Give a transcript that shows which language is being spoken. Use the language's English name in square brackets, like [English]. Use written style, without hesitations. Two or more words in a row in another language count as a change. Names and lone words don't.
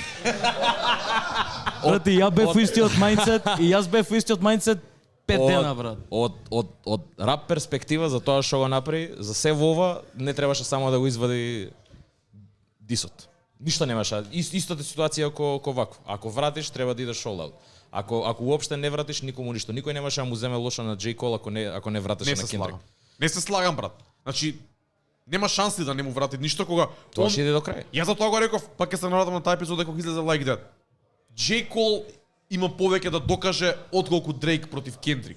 [Macedonian] Брат, и ја бев истиот мајндсет, и јас бев истиот мајндсет 5 дена, брат. Од рап перспектива за тоа што го направи, за се во ова не требаше само да го извади дисот. Ништо немаше. Истата ситуација ко вакво. Ако вратиш, треба да идеш [English] all out. [Macedonian] Ако уопште не вратиш, никому ништо. Никој немаше да му земе лошо на J. Cole ако не вратеше на Kendrick. Не се слагам, брат. Значи, нема шанси да не му врати ништо кога Тоа ќе иде до крај. Јас за тоа го реков, пак ќе се навратам на таа епизода кога излезе Like That. J. Cole има повеќе да докаже отколку Дрейк против Kendrick.